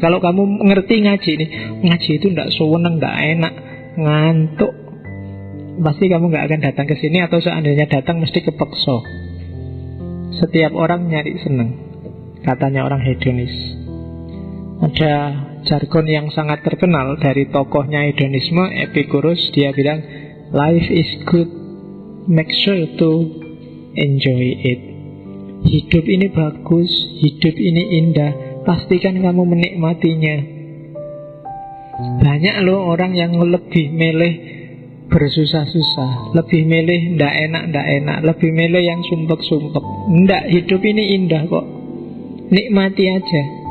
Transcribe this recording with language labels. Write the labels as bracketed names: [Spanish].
[Indonesian] Kalau kamu ngerti ngaji ini, ngaji itu nggak seneng, nggak enak, ngantuk, pasti kamu nggak akan datang ke sini, atau seandainya datang mesti kepeksa. Setiap orang nyari senang, katanya orang hedonis. Ada jargon yang sangat terkenal dari tokohnya hedonisme, Epicurus. Dia bilang, [English] life is good, make sure to enjoy it. [Indonesian] Hidup ini bagus, hidup ini indah, pastikan kamu menikmatinya. Banyak loh orang yang lebih milih bersusah-susah, lebih milih ndak enak, lebih milih yang sumpek-sumpek. Ndak, hidup ini indah kok, nikmati aja.